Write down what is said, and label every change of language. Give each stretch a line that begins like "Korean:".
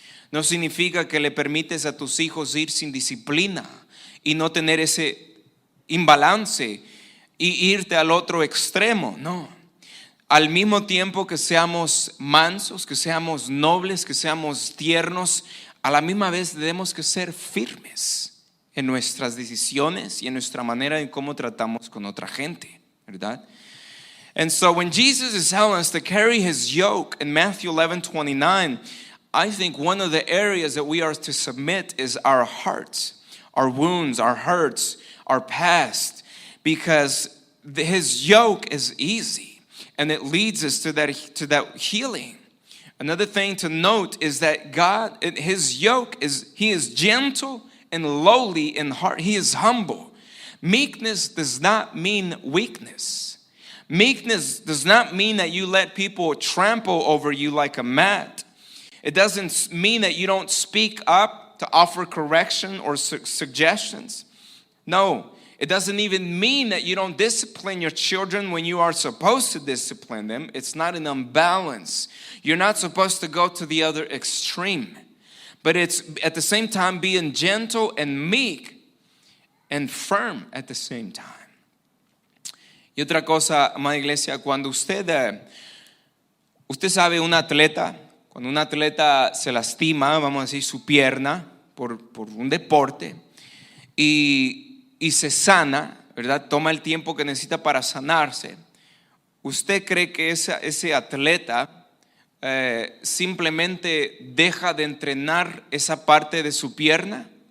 Spanish: No significa que le permites a tus hijos ir sin disciplina y no tener ese imbalance y irte al otro extremo, no. Al mismo tiempo que seamos mansos, que seamos nobles, que seamos tiernos, a la misma vez debemos que ser firmes en nuestras decisiones y en nuestra manera en cómo tratamos con otra gente, ¿verdad?
English: And so when Jesus is telling us to carry his yoke in Matthew 11:29, I think one of the areas that we are to submit is our hearts, our wounds, our hurts, our past, because his yoke is easy and it leads us to that healing. Another thing to note is that God, his yoke he is gentle and lowly in heart. He is humble. Meekness does not mean weakness. Meekness does not mean that you let people trample over you like a mat. It doesn't mean that you don't speak up to offer correction or suggestions. No, it doesn't even mean that you don't discipline your children when you are supposed to discipline them. It's not an imbalance. You're not supposed to go to the other extreme. But it's at the same time being gentle and meek and firm at the same time.
Spanish: Y otra cosa, amada iglesia, cuando usted sabe un atleta, cuando un atleta se lastima, vamos a decir su pierna por un deporte y se sana, ¿verdad? Toma el tiempo que necesita para sanarse. ¿Usted cree que ese atleta simplemente deja de entrenar esa parte de su pierna?